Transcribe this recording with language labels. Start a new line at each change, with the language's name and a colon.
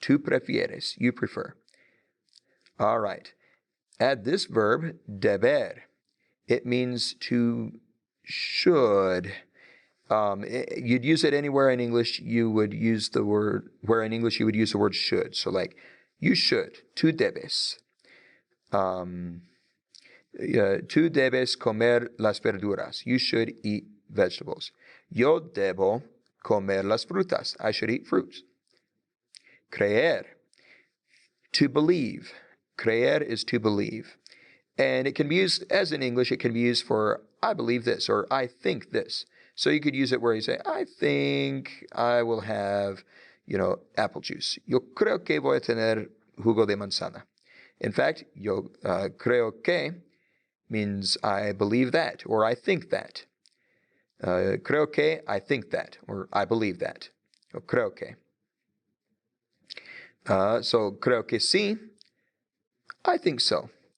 Spanish: Tú prefieres,
English: you prefer. All right. Add this verb, deber. It means to should. You'd use it anywhere in English you would use the word, where in English you would use the word should. So like, you should,
Spanish: tú debes. Tú debes comer las verduras.
English: You should eat vegetables.
Spanish: Yo debo comer las frutas.
English: I should eat fruits. Creer. To believe. Creer is to believe. And it can be used, as in English, it can be used for I believe this or I think this. So you could use it where you say, I think I will have, apple juice.
Spanish: Yo creo que voy a tener jugo de manzana.
English: In fact,
Spanish: yo creo que
English: means I believe that or I think that.
Spanish: Creo que,
English: I think that, or I believe that.
Spanish: Yo creo que.
English: So
Spanish: creo que sí,
English: I think so.